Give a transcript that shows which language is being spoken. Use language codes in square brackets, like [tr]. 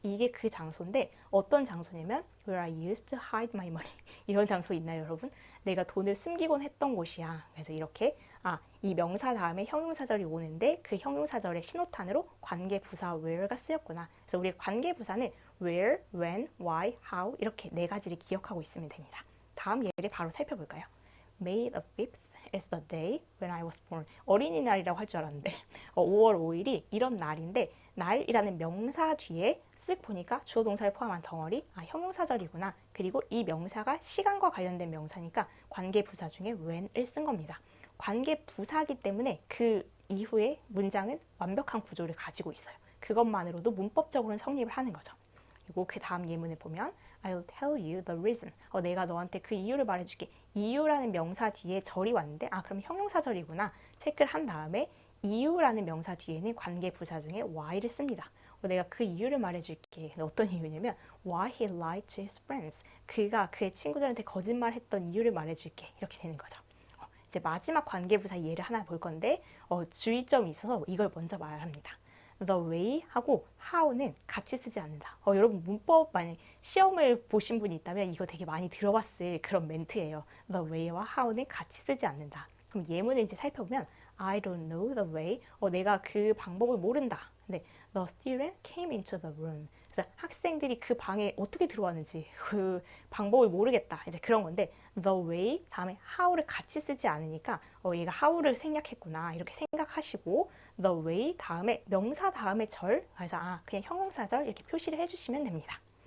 [ko] 이게 그 장소인데 어떤 장소냐면 [en] where I used to hide my money. [ko] 이런 장소 있나요, 여러분? 내가 돈을 숨기곤 했던 곳이야. 그래서 이렇게 이 명사 다음에 형용사절이 오는데 그 형용사절의 신호탄으로 관계부사 where가 쓰였구나. 그래서 우리 관계부사는 where, when, why, how 이렇게 네 가지를 기억하고 있으면 됩니다. 다음 예를 바로 살펴볼까요? [en] May the 5th is the day when I was born. [ko] 어린이날이라고 할 줄 알았는데 5월 5일이 이런 날인데 날이라는 명사 뒤에 쓱 보니까 주어 동사를 포함한 덩어리 형용사절이구나. 그리고 이 명사가 시간과 관련된 명사니까 관계부사 중에 when을 쓴 겁니다. 관계부사이기 때문에 그 이후에 문장은 완벽한 구조를 가지고 있어요. 그것만으로도 문법적으로는 성립을 하는 거죠. 그리고 그 다음 예문을 보면 [en] I'll tell you the reason. [ko] 내가 너한테 그 이유를 말해줄게. 이유라는 명사 뒤에 절이 왔는데 그럼 형용사절이구나. 체크를 한 다음에 이유라는 명사 뒤에는 관계부사 중에 why를 씁니다. 내가 그 이유를 말해줄게. 어떤 이유냐면 [en] why he lied to his friends. [ko] 그가 그의 친구들한테 거짓말했던 이유를 말해줄게. 이렇게 되는 거죠. 이제 마지막 관계부사 예를 하나 볼 건데 주의점이 있어서 이걸 먼저 말합니다. The way 하고 how는 같이 쓰지 않는다. 여러분 문법 만약 시험을 보신 분이 있다면 이거 되게 많이 들어봤을 그런 멘트예요. The way와 how는 같이 쓰지 않는다. 그럼 예문을 이제 살펴보면 [en] I don't know the way. [ko] 내가 그 방법을 모른다. 근데 [en] the student came into the room. [ko] 그래서 학생들이 그 방에 어떻게 들어왔는지 그 방법을 모르겠다. 이제 그런 건데 the way 다음에 how를 같이 쓰지 않으니까 얘가 how를 생략했구나 이렇게 생각하시고 the way 다음에 명사 다음에 절 그래서 그냥 형용사절 이렇게 표시를 해주시면 됩니다.